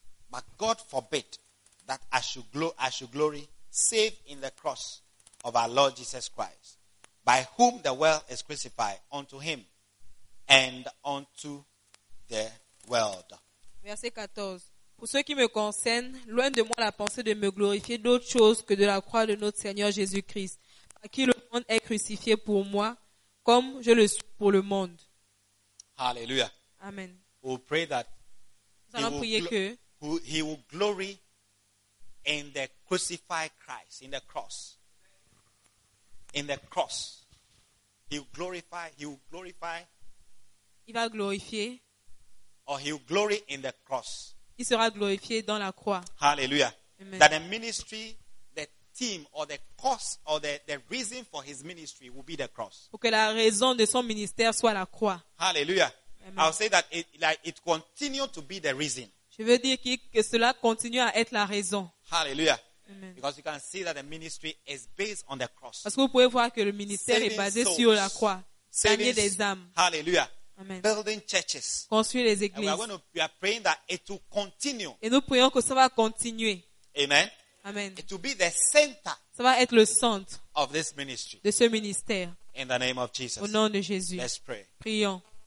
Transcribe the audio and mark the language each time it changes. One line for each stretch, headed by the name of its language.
English: But God forbid that I should glory, save in the cross of our Lord Jesus Christ, by whom the world is crucified unto him and unto the world.
French: Verset 14. Pour ceux qui me concernent, loin de moi la pensée de me glorifier d'autre chose que de la croix de notre Seigneur Jésus-Christ, à qui le monde est crucifié pour moi, comme je le suis pour le monde.
English: Hallelujah. Amen. We'll pray that
French: nous allons prier que
English: he will glory in the crucified Christ, in the cross. In the cross. He will glorify.
French: Il va glorifier.
English: Or he will glory in the cross.
French: Il sera glorifié dans la croix.
English: Hallelujah. Amen. That the ministry, team or the cause or the reason for his ministry will be the cross.
French: Pour que la raison de son ministère soit la croix.
English: Hallelujah. Amen. I'll say that it continues to be the reason.
French: Je veux dire que cela continue à être la raison.
English: Hallelujah. Amen. Because you can see that the ministry is based on the cross.
French: Parce que vous pouvez voir que le ministère est basé sur la croix. Gagner des âmes.
English: Hallelujah. Amen. Building churches.
French: Construire les églises.
English: And we are praying that it will continue.
French: Et nous prions que ça va continuer.
English: Amen. Amen. It will be the center.
French: Ça va être le centre
English: of this ministry.
French: De ce ministère.
English: In the name of Jesus.
French: Au nom de Jésus.
English: Let's pray.
French: Prions.